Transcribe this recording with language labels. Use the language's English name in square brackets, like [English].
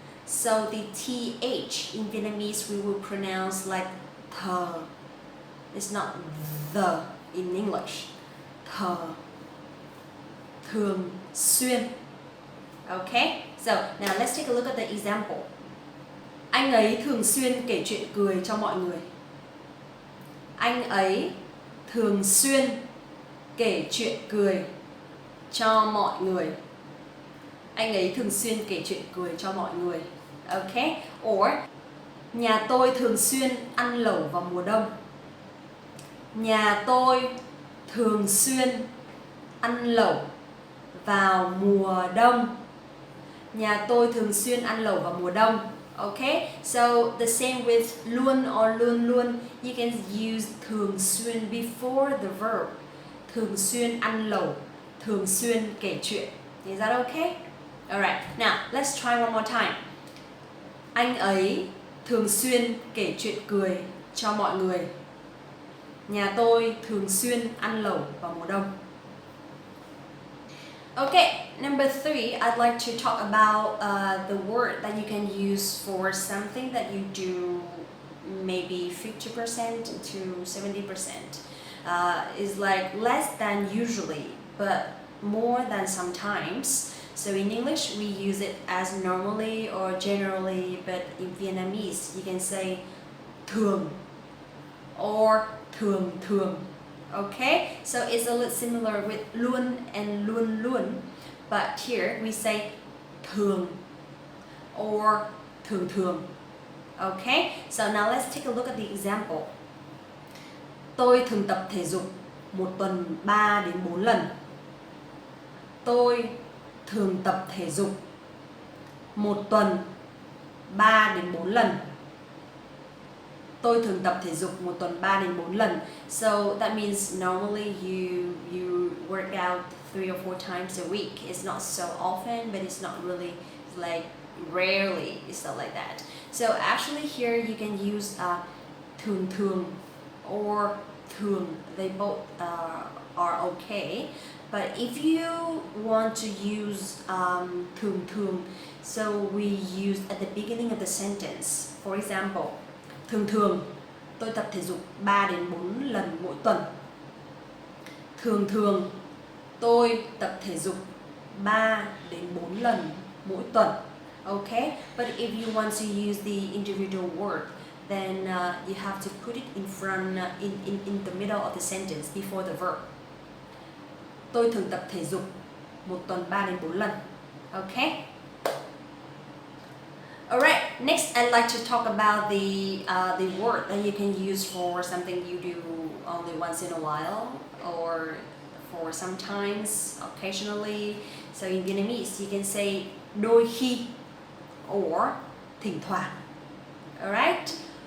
[English] So the TH in Vietnamese we will pronounce like thờ. It's not the in English. Thờ. [Vietnamese] Thường xuyên. Okay? [English] So now let's take a look at the example. [Vietnamese] Anh ấy thường xuyên kể chuyện cười cho mọi người. Anh ấy thường xuyên kể chuyện cười cho mọi người. Anh ấy thường xuyên kể chuyện cười cho mọi người. Okay? Or nhà tôi thường xuyên ăn lẩu vào mùa đông. Nhà tôi thường xuyên ăn lẩu vào mùa đông. Nhà tôi thường xuyên ăn lẩu vào mùa đông. [English] Okay, so the same with luôn or luôn luôn, you can use thường xuyên before the verb. [Vietnamese] Thường xuyên ăn lẩu, thường xuyên kể chuyện. [English] Is that okay? Alright, now let's try one more time. [Vietnamese] Anh ấy thường xuyên kể chuyện cười cho mọi người. Nhà tôi thường xuyên ăn lẩu vào mùa đông. [English] Okay, number 3, I'd like to talk about the word that you can use for something that you do maybe 50% to 70%. Is like less than usually, but more than sometimes. So in English, we use it as normally or generally, but in Vietnamese, you can say thường or thường thường. Okay, so it's a little similar with luôn and luôn luôn, but here we say thường or thường thường. Okay, so now let's take a look at the example. [Vietnamese] Tôi thường tập thể dục một tuần 3 đến 4 lần. Tôi thường tập thể dục một tuần 3 đến 4 lần. Tôi thường tập thể dục một tuần 3 đến 4 lần. [English] So that means normally you work out 3 or 4 times a week. It's not so often, but it's not really like rarely. It's not like that. So actually here you can use thường thường or thường. They both are okay. But if you want to use thường thường, so we use at the beginning of the sentence. For example, [Vietnamese] thường thường tôi tập thể dục 3 đến 4 lần mỗi tuần. Thường thường tôi tập thể dục 3 đến 4 lần mỗi tuần. [English] Okay? But if you want to use the individual word, then you have to put it in front, in the middle of the sentence before the verb. [Vietnamese] Tôi thường tập thể dục một tuần 3 đến 4 lần. [English] Okay? Alright, next I'd like to talk about the word that you can use for something you do only once in a while or for sometimes, occasionally. So in Vietnamese, you can say đôi khi or thỉnh thoảng. Alright?